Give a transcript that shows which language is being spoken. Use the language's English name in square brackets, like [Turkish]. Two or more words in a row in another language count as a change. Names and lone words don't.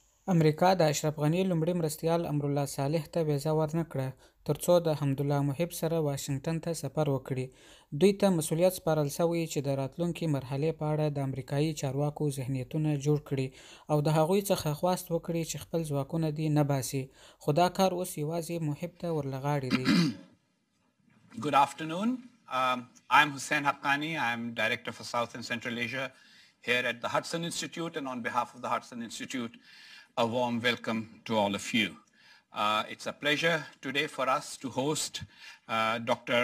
[Pashto] امریکا د اشرف غني لومړي مرستیال امرالله صالح ته ویزه ورنه کړه ترڅو د حمدالله محب سره واشنګټن ته سفر وکړي. دوی ته مسؤلیت سپارل شوی چې د راتلونکي مرحلې په اړه د امریکایي چارواکو ذهنیتونه جوړ کړي او د هغوی څخه خواست وکړي چې خپل ځواکونه دې نه باسي، خو دا کار اوس یوازې محب ته ورلغاړي دی. [English] Good afternoon. I'm Hussein Haqqani. I'm Director for South and Central Asia here at the Hudson Institute, and on behalf of the Hudson Institute, a warm welcome to all of you. It's a pleasure today for us to host Dr.